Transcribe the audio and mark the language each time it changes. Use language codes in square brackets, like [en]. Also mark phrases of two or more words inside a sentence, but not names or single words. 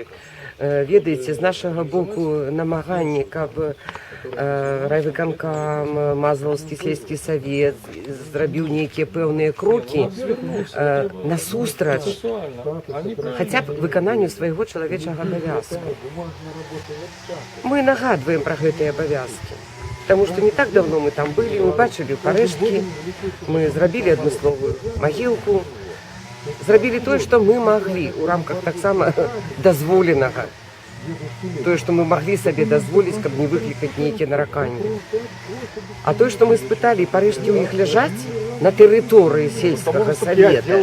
[be] Ведаеце, з нашага боку намаганне, каб райвыканкам, Мазалаўскі сельскі савет зрабіў нейкія пэўныя крокі насустрач хаця б выкананню свайго чалавечага абавязку. Мы нагадваем пра гэтыя абавязкі. [ru] Потому что не так давно мы там были, [be] мы бачили парэшткі, мы зрабілі адмысловую магілку, зрабілі тое, што мы маглі ў рамках таксама дазволенага. Тое, што мы маглі сабе дазволіць, каб не выклікаць нейкія нараканні. А тое, што мы спыталі, парэшткі ў іх ляжаць на тэрыторыі сельскага савета.